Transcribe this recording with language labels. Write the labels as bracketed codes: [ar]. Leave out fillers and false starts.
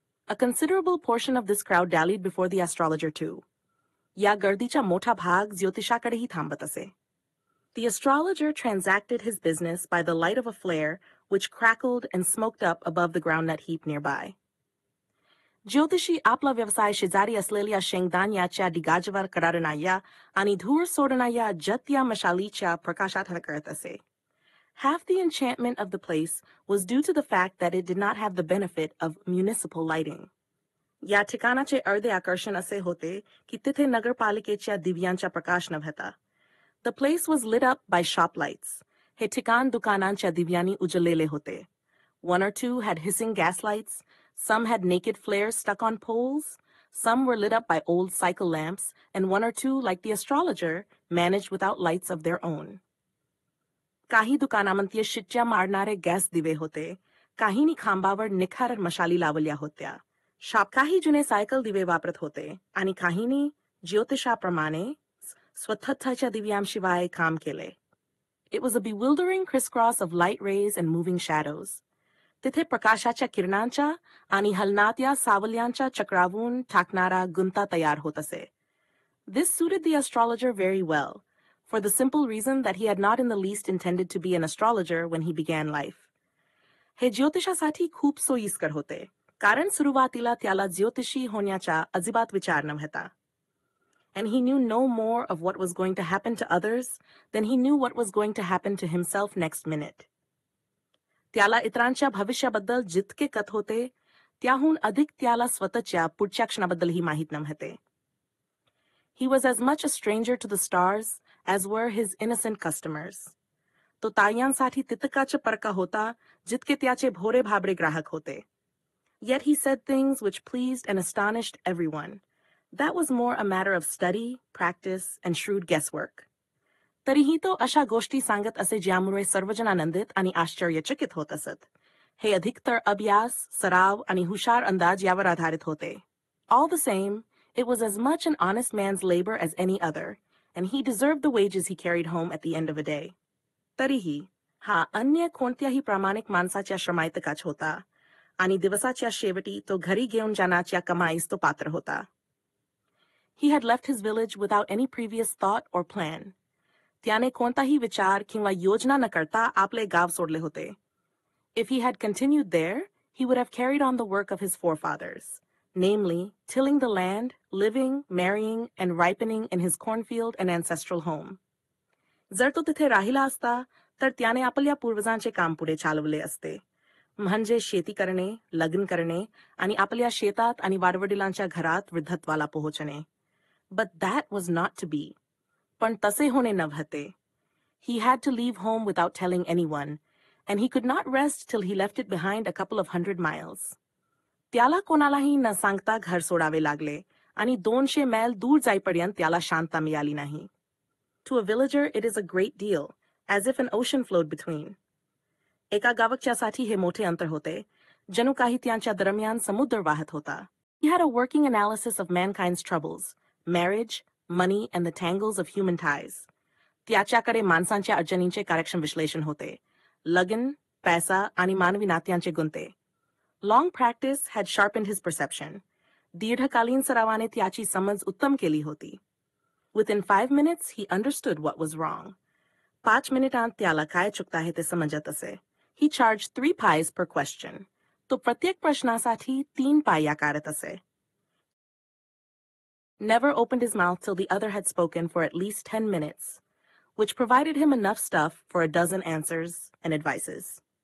[en] A considerable portion of this crowd dallied before the astrologer too. [mr] या गर्दीचा मोठा भाग ज्योतिषाकडेही थांबत असे. [en] The astrologer transacted his business by the light of a flare which crackled and smoked up above the groundnut heap nearby. [mr] ज्योतिषी आपला व्यवसाय शेजारी असलेल्या शेंगदाण्याच्या डिगाजवर करारणाया आणि धूर सोडणाया जत्या मशालीच्या प्रकाशात करत असे. [en] Half the enchantment of the place was due to the fact that it did not have the benefit of municipal lighting. [mr] या ठिकाणाचे अर्धे आकर्षण असे होते की तिथे नगरपालिकेच्या दिव्यांचा प्रकाश नव्हता. [en] The place was lit up by shop lights. [mr] हे ठिकाण दुकानांच्या दिव्यांनी उजळलेले होते. [en] One or two had hissing gas lights, some had naked flares stuck on poles, some were lit up by old cycle lamps, and one or two, like the astrologer, managed without lights of their own. [mr] काही दुकानांमध्ये शिट्ट्या मारणारे gas दिवे होते, काहींनी खांबावर निखार मशाली लावल्या होत्या. काही जुने सायकल दिवे वापरत होते आणि काहींनी ज्योतिषाप्रमाणे स्वतःच्या दिव्यांशिवाय काम केले. [en] It was a bewildering crisscross of light rays and moving shadows. [mr] तिथे प्रकाशाच्या किरणांच्या आणि हलनात्या सावल्यांच्या चक्रावून टाकणारा गुंता तयार होत असे. [en] This suited the astrologer very well, for the simple reason that he had not in the least intended to be an astrologer when he began life. [mr] हे ज्योतिषासाठी खूप सोयीस्कर होते, कारण सुरुवातीला त्याला ज्योतिषी होण्याचा अजिबात विचार नव्हता. [en] And he knew no more of what was going to happen to others than he knew what was going to happen to himself next minute. [mr] त्याला इतरांच्या भविष्याबद्दल जितके कथ होते, त्याहून अधिक त्याला स्वतःच्या पुढच्या क्षणाबद्दलही माहीत नव्हते. [en] He was as much a stranger to the stars as were his innocent customers. [mr] तो ताऱ्यांसाठी तितकाच परका होता जितके त्याचे भोरे भाबडे ग्राहक होते. [en] Yet he said things which pleased and astonished everyone. That was more a matter of study, practice, and shrewd guesswork. [mr] तरीही तो अशा गोष्टी सांगत असे ज्यामुळे सर्वजण आनंदित आणि आश्चर्यचकित होत असत. हे अधिकतर अभ्यास, सराव आणि हुशार अंदाज यावर आधारित होते. [en] All the same, it was as much an honest man's labor as any other, and he deserved the wages he carried home at the end of a day. [mr] तरीही हा अन्य कोणत्याही प्रामाणिक माणसाच्या श्रमाइतकाच होता, आणि दिवसाच्या शेवटी तो घरी घेऊन जाण्याच्या कमाईस तो पात्र होता. [en] He had left his village without any previous thought or plan. [mr] त्याने कोणताही विचार किंवा योजना न करता आपले गाव सोडले होते. [en] If he had continued there, he would have carried on the work of his forefathers. namely tilling the land, living, marrying, and ripening in his cornfield and ancestral home. [mr] जर तो तिथे राहिला असता तर त्याने आपल्या पूर्वजांचे काम पुढे चालवले असते, म्हणजे शेती करणे, लग्न करणे आणि आपल्या शेतात आणि वाडवडिलांच्या घरात वृद्धत्वाला पोहोचणे. [en] But that was not to be. [mr] पण तसे होणे नव्हते. [en] He had to leave home without telling anyone, and he could not rest till he left it behind a couple of 100 miles. [mr] त्याला कोणालाही न सांगता घर सोडावे लागले आणि 200 मैल दूर जाईपर्यंत त्याला शांतता मिळाली नाही. [en] To a villager, it is a great deal, as if an ocean flowed between. [mr] एका गावकच्यासाठी हे मोठे अंतर होते, जणू काही त्यांच्या दरम्यान समुद्र वाहत होता. [en] He had a working analysis of mankind's troubles, marriage, money, and the tangles of human ties. [mr] त्याच्याकडे माणसांच्या अडचणींचे कार्यक्षम विश्लेषण होते, लग्न, पैसा आणि मानवी नात्यांचे गुंते. [en] Long practice had sharpened his perception. [mr] दीर्घकालीन सरावाने त्याची समज उत्तम केली होती. [en] Within 5 minutes, he understood what was wrong. [mr] 5 मिनिटांत त्याला काय चुकत आहे ते समजत असे. [en] He charged 3 pies per question. [mr] तो प्रत्येक प्रश्नासाठी 3 पाय आकारत असे. [en] Never opened his mouth till the other had spoken for at least 10 minutes, which provided him enough stuff for a dozen answers and advices.